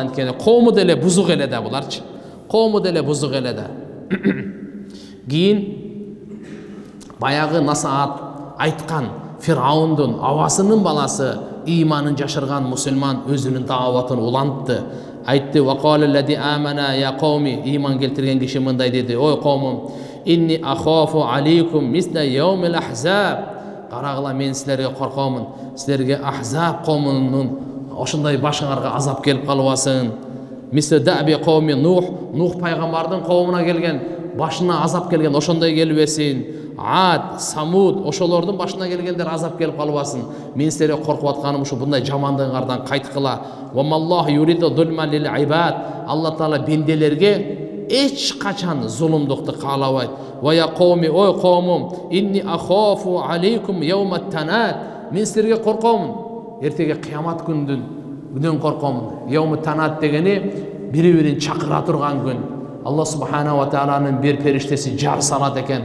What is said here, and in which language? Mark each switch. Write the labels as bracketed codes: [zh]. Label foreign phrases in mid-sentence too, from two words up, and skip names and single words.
[ky] Анткени коому деле бузук эле да буларчы. Коому деле бузук эле да. Кийин баягы насаат айткан Фир'аундун абасынын баласы ыйманын жашырган мусулман өзүнүн дааватын улантты. Айтты: [ar] "وقال الذي آمن يا قوم", [ky] ыйман келтирген киши мындай деди: "Ой коомум, [ar] إني أخاف عليكم مثل يوم الأحزاب". [ky] Карагыла, мен силерге коркомун. Силерге Ахзаб коомунун ошондой башыңарга азап келип калбасын. [ar] مثل دأب قوم [ky] Нух пайгамбардын коомуна келген, башына азап келген ошондой келбесин. Ад, Самуд, ошолордун башына келгендер азап келип калбасын. Мен силерге коркуп атканым ушу bunday жамандыгыңардан кайткыла. [ar] وما الله يريد ظلما للعباد. [ky] Алла Таала бенделерге эч качан зулумдукту каалабайт. [ar] ويا قوم, [ky] ой коомум, [ar] إني أخاف عليكم يوم التناد. [ky] Мен силерге коркомун. Эртеге кыямат күнүнөн коркомун. [ar] يوم التناد [ky] дегени бири-бирин чакыра турган күн. Алла [ar] سبحانه وتعالى [ky] бир периштеси жар салат экен.